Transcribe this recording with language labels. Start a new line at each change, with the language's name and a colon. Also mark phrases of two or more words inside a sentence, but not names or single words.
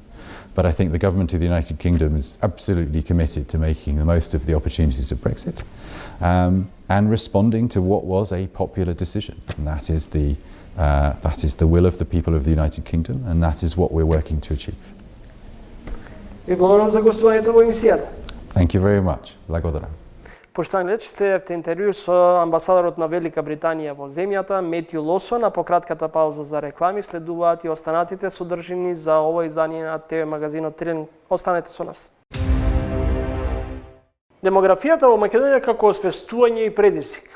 English: But I think the government of the United Kingdom is absolutely committed to making the most of the opportunities of Brexit, and responding to what was a popular decision, and that is the will of the people of the United Kingdom, and that is what we're working to achieve.
Macedonian: Ви благодарам за гостувањето во емисијата.
English: Thank you very much.
Macedonian: Благодарам. Поштовани гледачи, следевте интервју со амбасадорот на Велика Британија во земјата, Метју Лосон, а по кратката пауза за реклами следуваат и останатите содржини за ово издание на ТВ магазинот Трен. Останете со нас. Демографијата во Македонија како освестување и предизвик.